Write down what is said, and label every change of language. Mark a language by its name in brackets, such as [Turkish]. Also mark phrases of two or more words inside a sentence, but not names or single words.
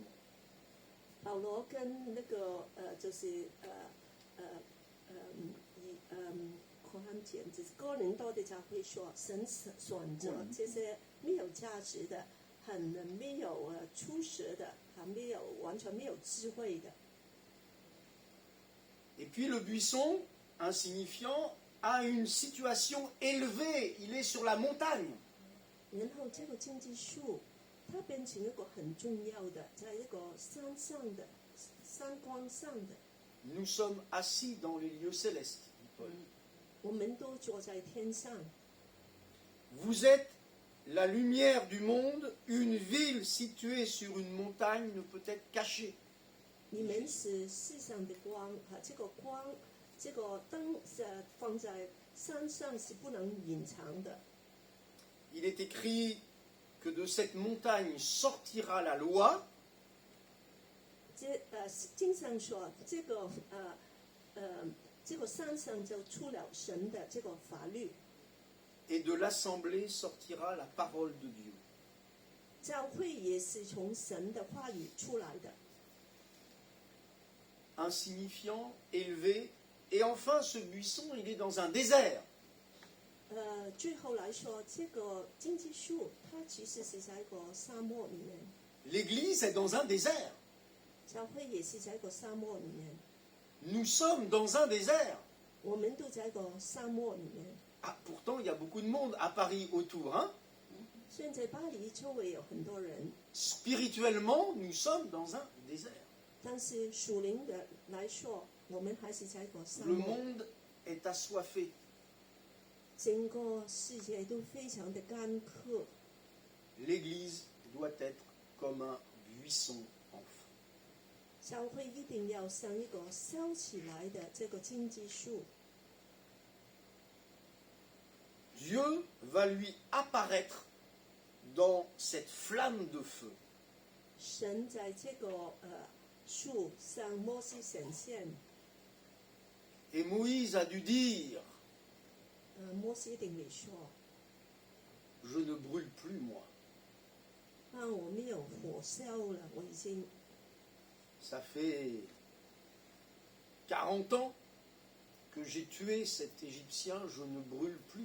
[Chinese] 保罗跟那个就是就是哥林多的教会说，神选择这些没有价值的、很没有出色的、完全没有智慧的。 [French] Et puis le buisson, insignifiant, a une situation élevée. Il est sur la montagne. [Chinese] 然后这个荆棘树， 它變成一個很重要的，在一個山上的山崗上的， [French] Nous sommes assis dans les lieux célestes, dit Paul. [Chinese] 我們都坐在天上。 [French] Vous êtes la lumière du monde, une ville située sur une montagne ne peut être cachée. [Chinese] 你們是世上的光啊，這個光，這個燈放在山上是不能隱藏的。 [French] Il est écrit que de cette montagne sortira la loi, [Chinese] 經上說，這個山上就出了神的這個法律， [French] et de l'assemblée sortira la parole de Dieu. [Chinese] 教會也是從神的話語出來的。 [French] Insignifiant, élevé, et enfin ce buisson, il est dans un désert. [Chinese] 最後來說，這個荊棘樹它其實是在一個沙漠裡面， [French] L'Église est dans un désert. [Chinese] 教會也是在一個沙漠裡面， [French] Nous sommes dans un désert. [Chinese] 我們都在一個沙漠裡面。 [French] Ah, pourtant, il y a beaucoup de monde à Paris autour. Hein? [Chinese] 雖然在巴黎周圍有很多人， [French] Spirituellement, nous sommes dans un désert. [Chinese] 但是屬靈的來說，我們還是在一個沙 [French] Le [Chinese] 漠。 [French] monde est assoiffé. [Chinese] 整個世界都非常的乾渴， [French] L'Église doit être comme un buisson en feu. [Chinese] 教會一定要像一個燒起來的這個荊棘樹。 [French] Dieu va lui apparaître dans cette flamme de feu. [Chinese] 神在這個樹向摩西顯現， [French] Et Moïse a dû dire, [Chinese] 摩西一定會說： [French] je ne brûle plus moi. [Chinese] 我沒有火燒了，我已經 [French] Ça fait 40 ans que j'ai tué cet Égyptien, je ne brûle plus.